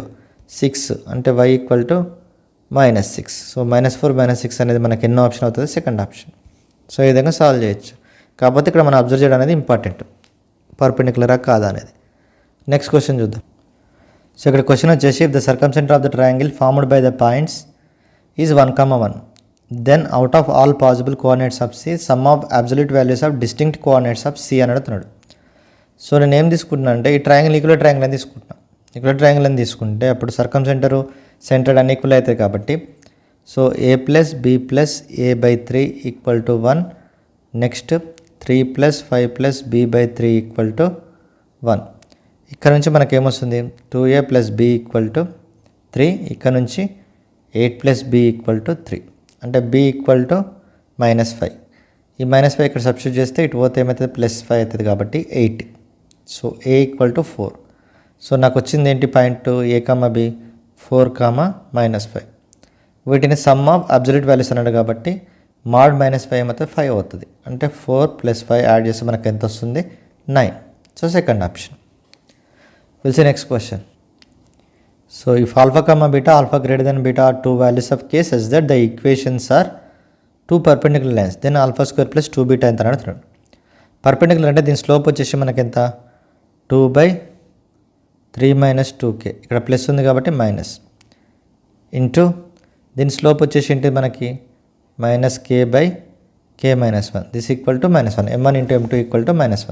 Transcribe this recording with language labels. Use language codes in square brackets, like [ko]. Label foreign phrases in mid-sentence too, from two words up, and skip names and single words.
[te] 6 అంటే y = -6. సో -4 - 6 అనేది మనకి ఎన్నో ఆప్షన్ అవుతుంది, [en] second option. [te] సో ఈ విధంగా సాల్వ్ చేయొచ్చు. కాకపోతే ఇక్కడ మనం అబ్జర్వ్ చేయడం అనేది ఇంపార్టెంట్, పర్పెండిక్యులరా కాదా అనేది. [en] next question [te] చూద్దాం. సో ఇక్కడ క్వశ్చన్ వచ్చేసి [en] if the circumcenter of the triangle formed by the points is 1, 1, then out of all possible coordinates of C sum of absolute values of distinct coordinates of C సమ్ ఆఫ్ అబ్సల్యూట్ వాల్యూస్ ఆఫ్ డిస్టింక్ట్ కోఆర్డినేట్స్ ఆఫ్ సి [te] అని అడుగుతున్నాడు. సో నేను ఏం తీసుకుంటున్నా అంటే ఈ ట్రయాంగిల్ [en] equal triangle [te] అని తీసుకుంటున్నా. [en] equal triangle [te] అని తీసుకుంటే అప్పుడు సర్కంసెంటరు సెంటర్డ్ అన్ని ఈక్వల్ అవుతాయి కాబట్టి సో a + b + a/3 = 1. నెక్స్ట్ 3 + 5 + b/3 = 1. ఇక్కడ నుంచి మనకేమొస్తుంది 2a + b = 3. ఇక్కడ నుంచి 8 + b = 3. అంటే b = -5. ఈ -5 ఇక్కడ సబ్స్టిట్యూట్ చేస్తే ఇటు పోతే ఏమవుతుంది +5 అవుతుంది కాబట్టి 8. సో a = 4. సో నాకు వచ్చింది ఏంటి పాయింట్ a, b 4, -5. వీటిని [en] sum of absolute values [te] అన్నాడు కాబట్టి mod -5 ఏమవుతుంది 5 అవుతుంది. అంటే 4 + 5 యాడ్ చేస్తే మనకు ఎంత వస్తుంది 9. [en] So second option. Will see next question. So if α, β, α greater β are two values of k such that the equations are two perpendicular lines, then α² + 2β [te] ఎంత అడుగుతున్నాడు. పర్పెండిక్యులర్ అంటే దీని స్లోప్ వచ్చేసి మనకి ఎంత 2/3 - 2k, ఇక్కడ ప్లస్ ఉంది కాబట్టి మైనస్, ఇంటూ దీని స్లోప్ వచ్చేసి ఏంటి మనకి -k/k - 1, [en] this equal to [te] -1, m1 × m2 = -1.